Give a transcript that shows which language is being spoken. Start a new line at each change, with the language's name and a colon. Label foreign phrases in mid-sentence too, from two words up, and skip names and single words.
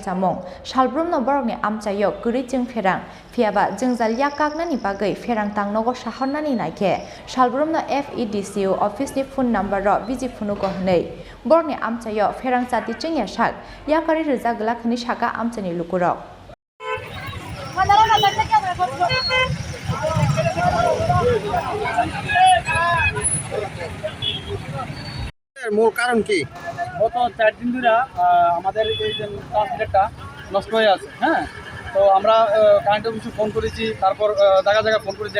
Kok Borok: जामुं सालब्रुमनो बरकनि आमचायो गरै चों फेरां फियाबा जोंजाल याकागनानि बागै फेरां तांनगो साहरनानि नायखे सालब्रुमनो FEDCO अफिसनि
English: phone number
Kok Borok: बिजि फुनुको हनै बरकनि आमचायो फेरां चाति चों यासाक याकारि रोजा गलाखनि साका आमचानि लुकुरक
Bangla: মূল কারণ কি? গত 4 দিন ধরে আমাদের এই যে ট্রান্সমিটারটা নষ্ট হয়ে আছে। হ্যাঁ, তো আমরা
English: current office
Bangla: ফোন করেছি, তারপর জায়গা ফোন করেছি।